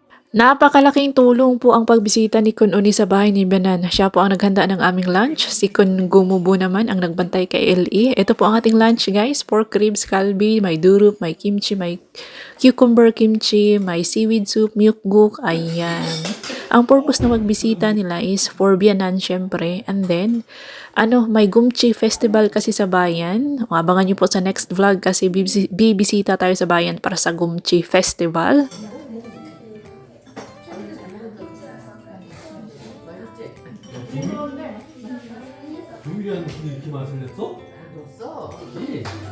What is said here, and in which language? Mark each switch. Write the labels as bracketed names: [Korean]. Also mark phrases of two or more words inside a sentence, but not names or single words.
[Filipino] Napakalaking tulong po ang pagbisita ni Kun Uni sa bahay ni Banan. Siya po ang naghanda ng aming lunch. Si Kun Gumubo naman ang nagbantay kay LE. Ito po ang ating [English] lunch guys. Pork ribs, [Filipino] kalbi, may durup, may kimchi, may [English] cucumber kimchi, [Filipino] may [English] seaweed soup, [Filipino] mukbuk. Ayan. Ang purpose na magbisita nila [English] is for [Filipino] Bianan syempre. [English] And then, [Filipino] may Gumchi Festival kasi sa bayan. Abangan niyo po sa [English] next vlog [Filipino] kasi bibisita tayo sa bayan para sa Gumchi Festival. [Korean] 조미료한 근데 이렇게 맛을 냈어? 넣었어. 예.